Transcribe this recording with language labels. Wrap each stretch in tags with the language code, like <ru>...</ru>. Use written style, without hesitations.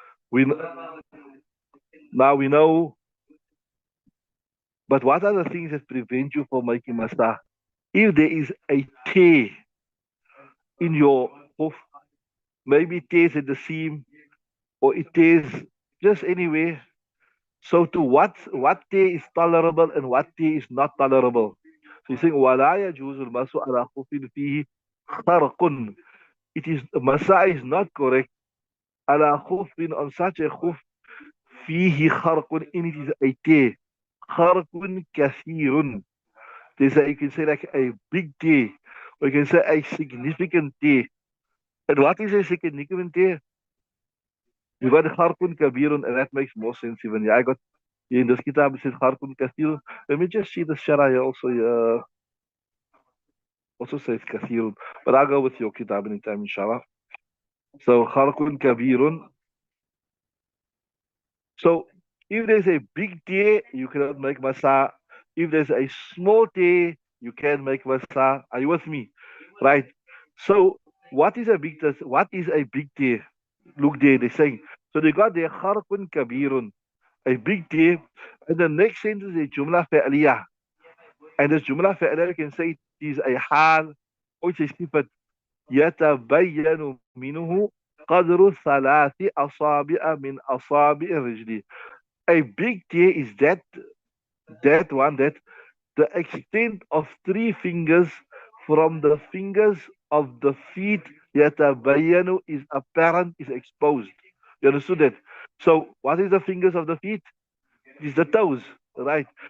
<en>We now we know, but what are the things that prevent you from making masah? If there is a tear, in your hoof. Maybe it tears at the seam or it tears just anywhere. So to what tear is tolerable and what tear is not tolerable. So he's saying</en> <ar>وَلَا يَجُوزُ الْمَسُ عَلَى خُفٍ فِيهِ خَرْقٌ.</ar> <en>It is Masah is not correct.</en> <ar>على خُفٍ</ar> <en>on such a khuf</en> <ar>فيه خرق</ar> <en>in it is a tear.</en> <ar>خرق كثير.</ar> <en>There's a, you can say like a big tear, or you can say a significant tear. And what is a significant tear? You got Harkun Kabirun, and that makes more sense even. Yeah, I got in this kitab it says Harkun Kathirun. Let me just see the Shara also says Kathirun. But I'll go with your kitab anytime, inshallah. So Harkun Kabirun. So if there's a big tear, you cannot make Masah. If there's a small tear, you can make Masah. Are you with me? Right. So what is a big tear? What is a big tear? Look there, they're saying. So they got their Harkun Kabirun, a big tear. And the next sentence is Jumla Fa'aliyah. And this Jumla Fa'aliyah, you can say it is a hal, or it's a sifat.</en> <ar>يتبين منه قدر ثلاث أصابع من أصابع الرجل.</ar> <en>A big tear is that one that the extent of three fingers from the fingers of the feet yatabayanu is apparent, is exposed. You understood that? So what is the fingers of the feet? It is the toes, right?</en>